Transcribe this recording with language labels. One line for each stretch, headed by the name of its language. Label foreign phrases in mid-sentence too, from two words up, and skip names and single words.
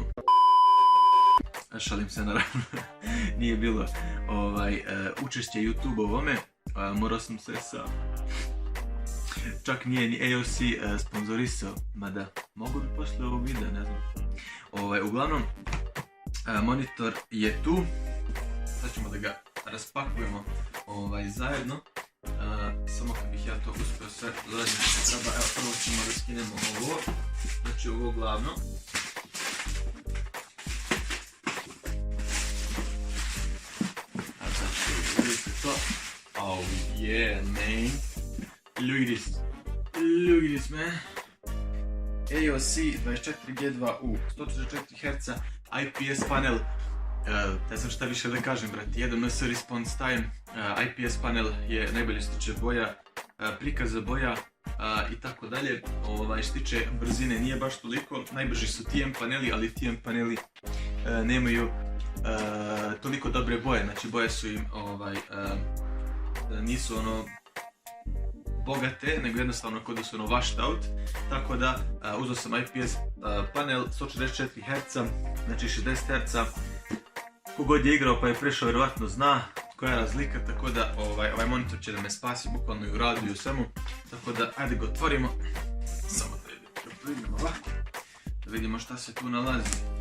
Serbian: Šalim se, naravno, nije bilo učešće YouTube ovome, morao sam se čak nije ni AOC sponzorisao, mada mogu bi poslije ovog videa, ne znam. Uglavnom, monitor je tu, sad ćemo da ga raspakujemo zajedno, samo kad bih ja to uspio sve zajedno što treba. Evo, prvo ćemo da skinemo ovo, znači ovo glavno.
English: Oh yeah, man. Look at this, man. AOC 24G2U, 144 Hz, IPS panel.
Serbian: Ne znam šta više da kažem, brati. 1ms
English: response time,
Serbian: IPS panel je najbolje što tiče boja, prikaza boja i tako dalje. Što tiče brzine nije baš toliko, najbrži su TM paneli, ali TM paneli nemaju toliko dobre boje, znači boje su im nisu bogate, nego jednostavno kod da su
English: washed out,
Serbian: tako da uzeo sam IPS panel 144 Hz, znači 60 Hz. Kogod je igrao pa je prešao vjerovatno zna koja je razlika, tako da ovaj monitor će da me spasi bukvalno i u radu i u svemu, tako da ajde ga otvorimo, samo da vidimo ovako, da vidimo šta se tu nalazi.